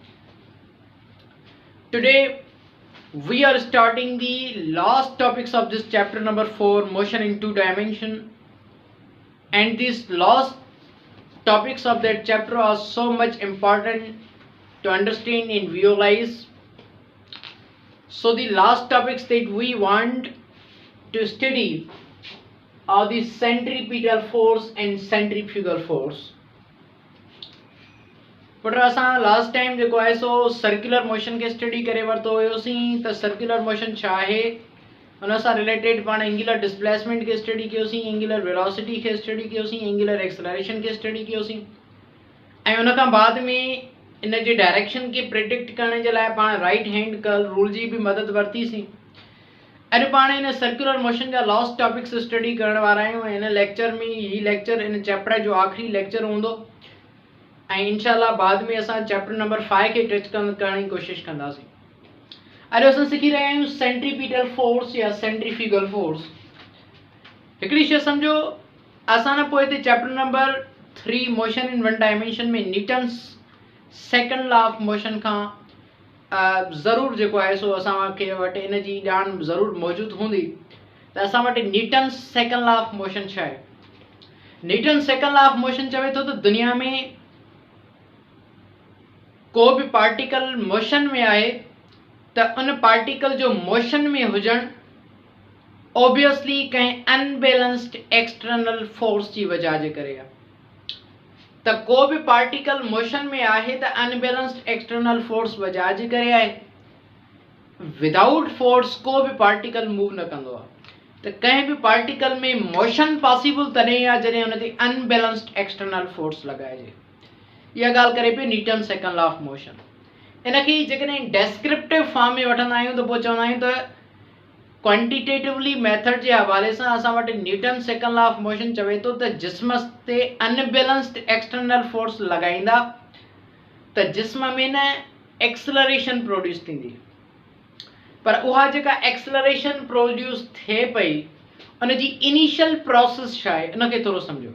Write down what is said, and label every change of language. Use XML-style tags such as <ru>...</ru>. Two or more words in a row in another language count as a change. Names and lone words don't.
<en>Today we are starting the last topics of this chapter number 4, motion in two dimension, and these last topics of that chapter are so much important to understand and visualize. So the last topics that we want to study are the centripetal force and centrifugal force.</en> <sd>पर असां</sd> <en>last time</en> <sd>जेको आहे सो</sd> <en>circular motion</en> <sd>के स्टडी करे वरितो हुयोसीं त</sd> <en>circular motion</en> <sd>छा आहे, उन सां रिलेटेड पाण</sd> <en>angular displacement</en> <sd>के स्टडी कयोसीं,</sd> <en>angular velocity</en> <sd>के स्टडी कयोसीं,</sd> <en>angular acceleration</en> <sd>के स्टडी कयोसीं, ऐं उन खां बाद में इन जे डायरेक्शन के प्रिडिक्ट करण जे लाइ पाण</sd> <en>right hand curl rule</en> <sd>जी भी मदद वरितीसीं। अॼु पाण इन</sd> <en>circular motion</en> <sd>जा</sd> <en>last topics study</en> <sd>करण वारा आहियूं। इन लेक्चर में ही लेक्चर इन चैप्टर जो आखिरी लेक्चर हूंदो ऐं इंशाल्लाह बाद में असां</sd> <en>chapter number 5</en> <sd>के टच करण जी कोशिश कंदासीं। अॼु असां सिखी रहिया आहियूं</sd> <en>centripetal force</en> <sd>या</sd> <en>centrifugal force.</en> <sd>हिकिड़ी शइ सम्झो, असां न पोइ हिते</sd> <en>chapter number 3 motion in one dimension</en> <sd>में</sd> <en>Newton's second law of motion</en> <sd>खां ज़रूरु जेको आहे सो असांखे वटि इन जी ॼाण ज़रूरु मौजूदु हूंदी त असां वटि</sd> <en>Newton's second law of motion</en> <sd>छा आहे।</sd> <en>Newton's second law of motion</en> <sd>चवे थो त दुनिया में को भी</sd> <en>particle motion</en> <sd>में आहे त उन पार्टिकल जो मोशन में हुजण ऑब्वियसली कंहिं</sd> <en>unbalanced external force</en> <sd>जी वजह जे करे आहे। त को भी</sd> <en>particle motion</en> <sd>में आहे त</sd> <en>unbalanced external force</en> <sd>वजह जे करे आहे।</sd> <en>without force</en> <sd>को भी</sd> <en>particle move</en> <sd>न कंदो आहे। त कंहिं भी पार्टिकल में मोशन पॉसिबल तॾहिं आहे जॾहिं उन ते</sd> <en>unbalanced external force</en> <sd>लॻाइजे। इहा ॻाल्हि करे पियो</sd> <en>Newton second law of motion.</en> <sd>इनखे जेकॾहिं</sd> <en>descriptive form</en> <sd>में वठंदा आहियूं त पोइ चवंदा आहियूं त</sd> <en>quantitatively method</en> <sd>जे हवाले सां असां वटि</sd> <en>Newton second law of motion</en> <sd>चवे थो त जिस्म ते</sd> <en>unbalanced external force</en> <sd>लॻाईंदा त जिस्म में न</sd> <en>acceleration produce</en> <sd>थींदी, पर उहा जेका</sd> <en>acceleration produce</en> <sd>थिए पई उन जी</sd> <en>initial process</en> <sd>छा आहे उनखे थोरो सम्झो।</sd>